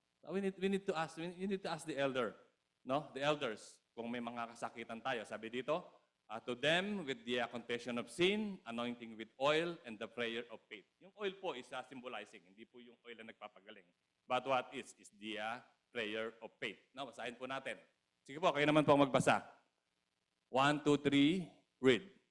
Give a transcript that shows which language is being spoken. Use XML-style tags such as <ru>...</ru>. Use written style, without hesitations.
<en>So we need to ask, you need to ask the elder, no? The elders,</en> <tl>kung may mga kasakitan tayo. Sabi dito,</tl> <en>to them with the confession of sin, anointing with oil, and the prayer of faith. Yung oil po is symbolizing,</en> <tl>hindi po yung oil na nagpapagaling.</tl> <en>But what is the prayer of faith.</en> <tl>No, basahin po natin. Sige po, kayo naman po magbasa. 1, 2, 3, read.</tl>